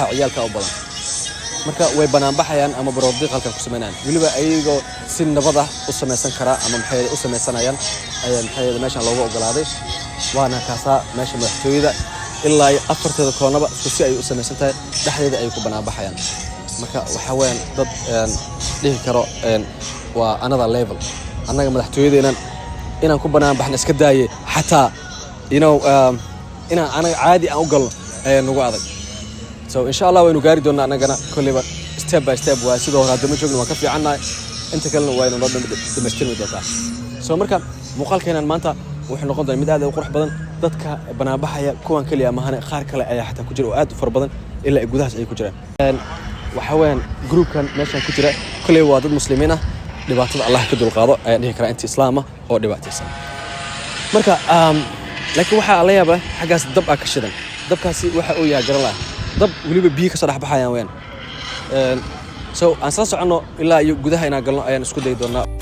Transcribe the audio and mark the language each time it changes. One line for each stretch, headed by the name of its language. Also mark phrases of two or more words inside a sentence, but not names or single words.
Somali: ciyaalka u badan marka way banaanbaxayaan ama baroordiiq halkan ku sameynayaan waliba ayagoo si nabad ah u samaysan kara ama maxay u samaysanayaan ayaan maxay meeshan loogu ogolaaday waana kaasa meesha madaxtooyada ilaa afarteeda koonaba si ay u samaysan tahay dhexdeeda ay ku banaanbaxayaan marka waxa weeyaan dad dhihi karo waa
English: another level
Somali: annaga madaxtooyadeena inaan ku banaanbaxna iska daayay xataa inaan anaga caadi aan u galno ayaa nagu adag so
Arabic: إن شاء الله
Somali: waynu gaari doonaa anagana kulliba
English: step by step
Somali: waa sidoo hore hadda ma joogno waan ka fiicannahay inta kalena waynu noo dhameystirmi doontaa so marka muuqaalkeenan maanta wuxuu noqon doonaa mid aad u qurux badan dadka banaanbaxaya kuwan kaliya mahane qaar kale ayaa xataa ku jira oo aad u far badan ilaa gudahaas ay ku jiraan waxa weeyaan groupkan meeshan ku jira kulliba waa dad muslimiin ah dhibaatada Allah ka dulqaado ayaan dhihi karaa inta islaam ah oo dhibaataysan marka laakiin waxaa la yaabaa xaggaas dab ka shidan dabkaasi waxa uu yahay garan laha dab weliba biyo ka soo dhex baxayaan weyn so aan soo soconno ilaa iyo gudaha inaan galno ayaan isku dayi doonaa